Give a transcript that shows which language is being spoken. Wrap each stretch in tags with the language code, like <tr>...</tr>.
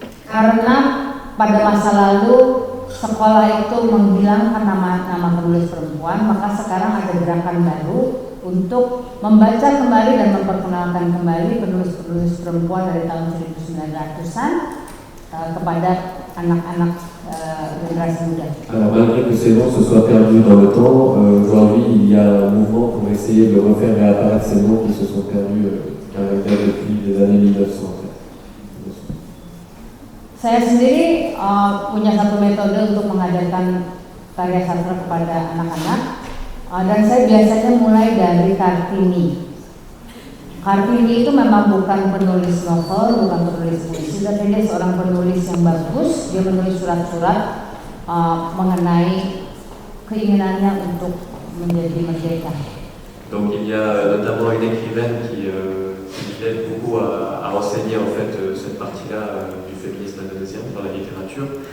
<id>Karena pada masa lalu sekolah itu menghilangkan nama-nama penulis perempuan, maka sekarang ada gerakan baru untuk membaca kembali dan memperkenalkan kembali penulis-penulis perempuan dari tahun 1900-an kepada anak-anak generasi muda.</id> <fr>Alors malgré que ces noms se soient perdus dans le temps, aujourd'hui il y a un mouvement pour essayer de refaire réapparaître ces noms qui se sont perdus depuis les années 1900.</fr> <id>Saya sendiri punya satu metode untuk mengajarkan karya sastra kepada anak-anak, dan saya biasanya mulai dari Kartini. Kartini itu memang bukan penulis novel, bukan penulis puisi, tapi dia seorang penulis yang bagus. Dia menulis surat-surat mengenai keinginannya untuk menjadi merdeka.</id> <fr>Donc il y a notamment une écrivaine qui aide beaucoup à enseigner en fait cette partie-là du féminisme indonésien dans la littérature.</fr>